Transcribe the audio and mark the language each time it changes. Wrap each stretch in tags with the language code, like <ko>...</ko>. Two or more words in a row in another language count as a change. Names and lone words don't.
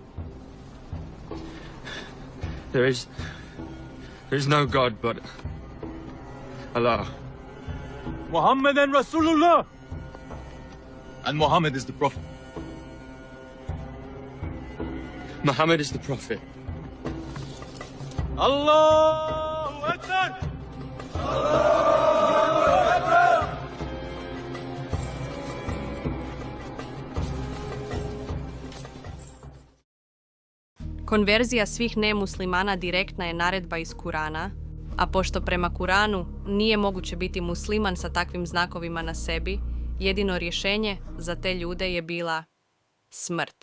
<en>There is no God but Allah. Muhammad and Rasulullah. And Muhammad is the Prophet. Muhammad is the Prophet.</en> <ar>Allahu Ekber.</ar> <bs>Konverzija svih nemuslimana direktna je naredba iz Kurana, a pošto prema Kuranu nije moguće biti musliman sa takvim znakovima na sebi, jedino rješenje za te ljude je bila smrt.</bs>